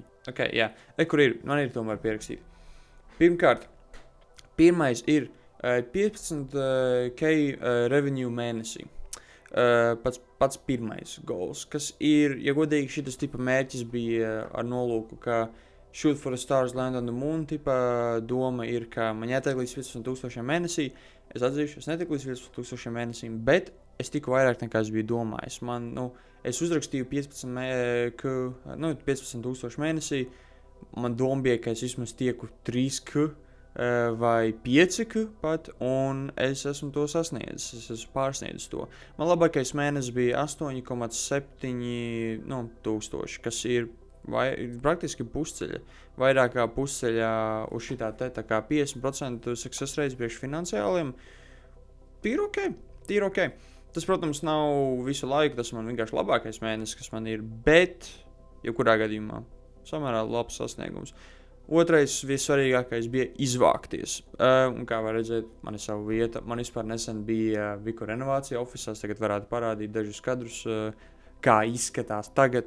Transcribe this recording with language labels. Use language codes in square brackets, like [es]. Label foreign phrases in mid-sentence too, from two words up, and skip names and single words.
[lv] Ok, jā, kur ir, man ir tomēr pierakstīta. Pirmkārt, pirmais ir 15k revenue mēnesī. Pats pirmais goals, kas ir, ja godīgi, šitas tipa mērķis bija ar nolūku, ka [en] shoot for the stars, land on the moon, [lv] tipa doma ir, ka man jātiek līdz 15,000 mēnesī. Es atzīšu, es netiku līdz 15,000 mēnesīm, bet es tiku vairāk nekā es biju domājis. Es uzrakstīju 15,000 mēnesī. Man doma bija, ka es vismaz tieku 3k vai 5k pat, un es esmu to sasniedzis, es esmu pārsniedzis to. Man labākais mēnesis bija 8,7 tūkstoši, kas ir praktiski pusceļa, vairāk kā pusceļā uz šitā tā kā 50% [en] success rates [lv] priekš finansiāliem. Tīri ok. Tas, protams, nav visu laiku, tas man vienkārši labākais mēnesis, kas man ir, bet, jebkurā gadījumā, samērā labs sasniegums. Otrais, vissvarīgākais bija izvākties. Un kā var redzēt, man ir sava vieta. Man vispār nesen bija Viku renovācija ofisās, tagad varētu parādīt dažus kadrus, kā izskatās tagad.